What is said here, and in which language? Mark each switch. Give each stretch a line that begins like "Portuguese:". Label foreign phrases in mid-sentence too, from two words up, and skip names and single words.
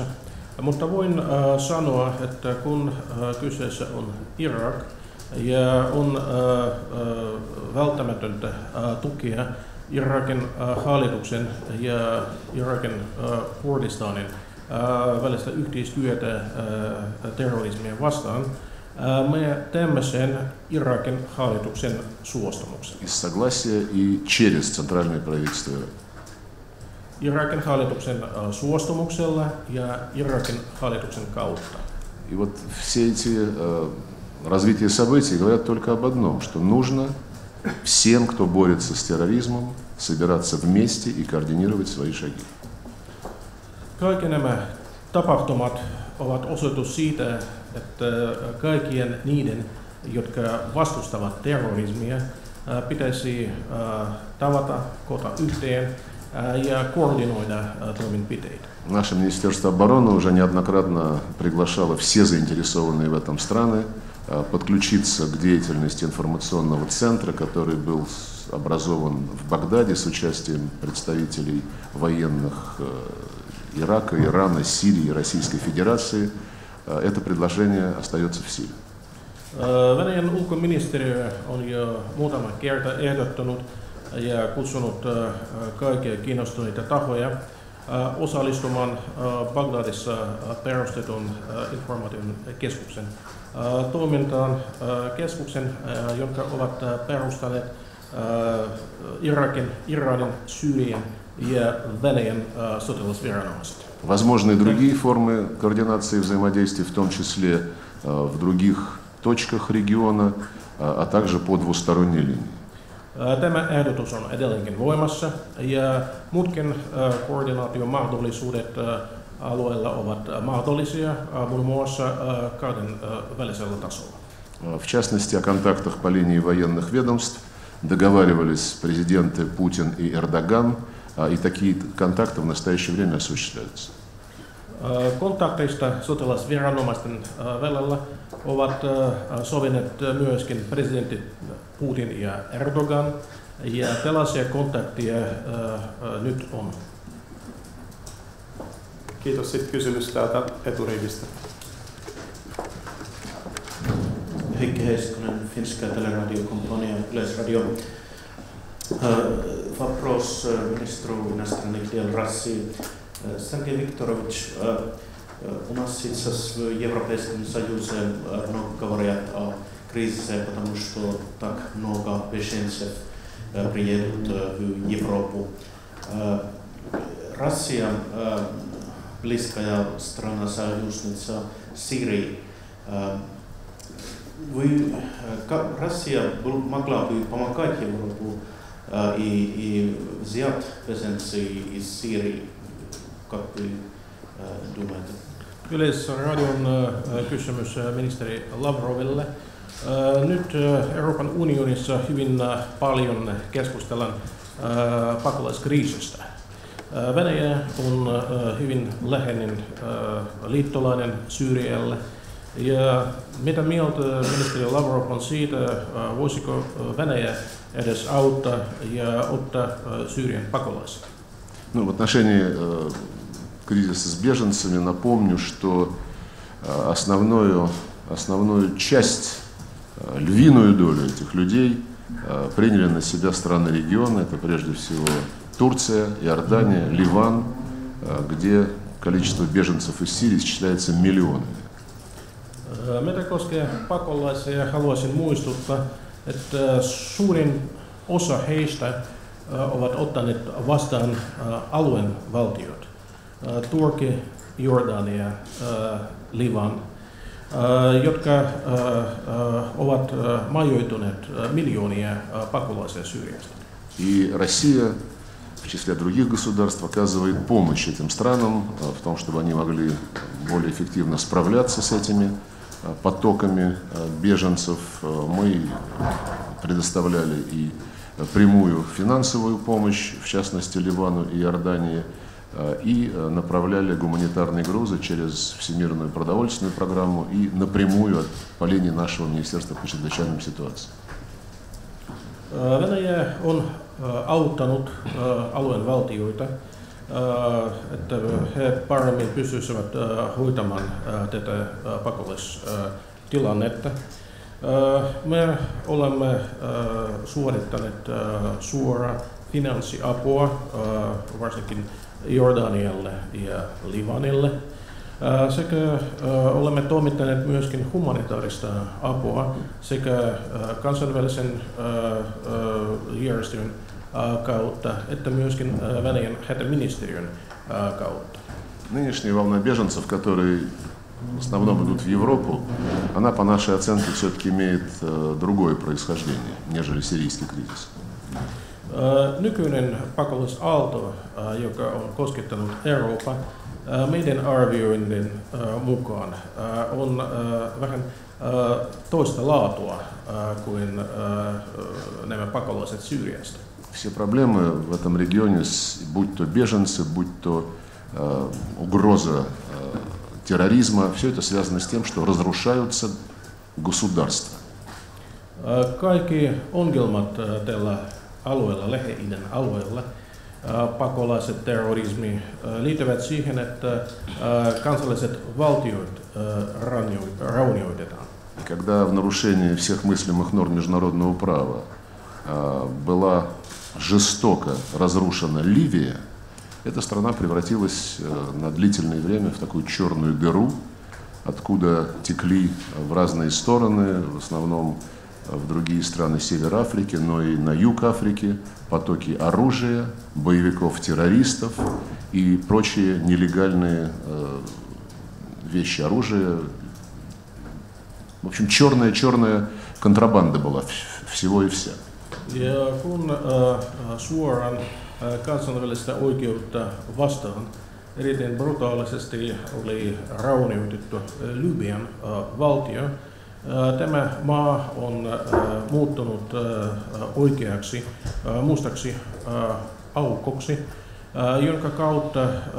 Finnish: Mutta voin sanoa, että kun kyseessä on Irak ja on välttämätöntä tukea Irakin hallituksen ja Irakin Kurdistanin välistä yhteistyötä terrorismia vastaan, me teemme sen Irakin hallituksen suostumuksella.
Russian: Из согласия и через центральное правительство Ирака.
Finnish: Irakin hallituksen suostumuksella ja Irakin hallituksen kautta.
Russian: И вот все эти развития событий говорят только об одном, что нужно всем, кто борется с терроризмом, собираться вместе и координировать свои шаги.
Finnish: Kaikki nämä tapahtumat ovat osoitus siitä, että kaikkien niiden, jotka vastustavat terrorismia, pitäisi tavata, koota yhteen ja koordinoida toimenpiteitä.
Russian: Наше Министерство обороны уже неоднократно приглашало все заинтересованные в этом страны подключиться к деятельности информационного центра, который был образован в Багдаде с участием представителей военных Ирака, Ирана, Сирии и Российской Федерации. Это предложение остается в силе.
Finnish: Venäjän ulkoministeriö on jo muutama kerta ehdottanut ja kutsunut kaikkia kiinnostuneita tahoja osallistumaan Bagdadissa perustetun informaation keskuksen toimintaan. Keskuksen, jonka ovat perustaneet Irakin, Iranin, Syyrian ja Venäjän sotilasviranomaiset.
Russian: Возможны другие формы координации и взаимодействия, в том числе в других точках региона, а также по двусторонней линии.
Finnish: Tämä ehdotus on edelleenkin voimassa ja muutkin koordinaatiomahdollisuudet alueella ovat mahdollisia, muun muassa kahden välisellä tasolla.
Russian: В частности, о контактах по линии военных ведомств договаривались президенты Путин и Эрдоган, и такие контакты в настоящее время осуществляются.
Finnish: Kontakteista sotilasviranomaisten välillä ovat sovineet myöskin presidentit Putin ja Erdogan, ja tällaisia kontakteja nyt on. Kiitos. Sitten kysymys täältä eturivistä. Heikki Heiskanen, Finska Teleradio-kompania, Yleisradio.
Russian: Вопрос министру иностранных дел России. Сергей Викторович, у нас сейчас в Европейском Союзе много говорят о кризисе, потому что так много беженцев приедут в Европу. Россия, близкая страна-союзница Сирии. Россия могла бы помогать Европу и взять беженцев из Сирии, как вы думаете?
Finnish: Yleisradion kysymys ministeri Lavroville. Nyt Euroopan unionissa hyvin paljon keskustellaan pakolaiskriisistä. Venäjä on hyvin läheinen liittolainen Syyrialle Ja mitä mieltä ministeri Lavrov on siitä, voisiko Venäjä edes auttaa ja ottaa Syyrian pakolaisia?
Russian: Ну, в отношении кризиса с беженцами напомню, что основную часть, львиную долю этих людей приняли на себя страны региона. Это прежде всего Турция, Иордания, Ливан, где количество беженцев из Сирии исчисляется миллионами.
Finnish: Mitä koskee pakolaisia, haluaisin muistuttaa, että suurin osa heistä ovat ottaneet vastaan alueen valtiot. Turkki, Jordania, Livan, jotka ovat majoituneet miljoonia pakolaisia Syyriasta.
Russian: И Россия в числе других государств оказывает помощь этим странам в том, чтобы они могли более эффективно справляться с этими потоками беженцев. Мы предоставляли и прямую финансовую помощь, в частности Ливану и Иордании, и направляли гуманитарные грузы через Всемирную продовольственную программу и напрямую по линии нашего Министерства по чрезвычайным ситуациям.
Finnish: Venäjä on auttanut alueen valtioita, että he paremmin pystyisivät hoitamaan tätä pakolaistilannetta. Me olemme suorittaneet suoraa finanssiapua varsinkin Jordanialle ja Livanille. Sekä olemme toimittaneet myöskin humanitaarista apua sekä kansainvälisen järjestön kautta että myöskin Venäjän hätäministeriön kautta.
Russian: Нынешняя волна беженцев, которые в основном идут в Европу, она, по нашей оценке, все-таки имеет другое происхождение, нежели сирийский кризис.
Finnish: Nykyinen pakolaisaalto, joka on koskettanut Eurooppaa, meidän arvioinnin mukaan on vähän toista laatua kuin nämä pakolaiset Syyriasta.
Russian: Все проблемы в этом регионе, будь то беженцы, будь то угроза терроризма, все это связано с тем, что разрушаются государства.
Finnish: Kaikki ongelmat tällä alueella, Lähi-idän alueella, pakolaiset, terrorismi, liittyvät siihen, että kansalliset valtiot raunioitetaan.
Russian: Когда в нарушении всех мыслимых норм международного права была жестоко разрушена Ливия, эта страна превратилась на длительное время в такую черную дыру, откуда текли в разные стороны, в основном в другие страны Севера Африки, но и на юг Африки, потоки оружия, боевиков-террористов и прочие нелегальные вещи, оружия. В общем, черная контрабанда была всего и вся.
Finnish: Ja kun suoraan kansainvälistä oikeutta vastaan erittäin brutaalisesti oli raunioitettu Libyan valtio, tämä maa on muuttunut oikeaksi mustaksi aukoksi, jonka kautta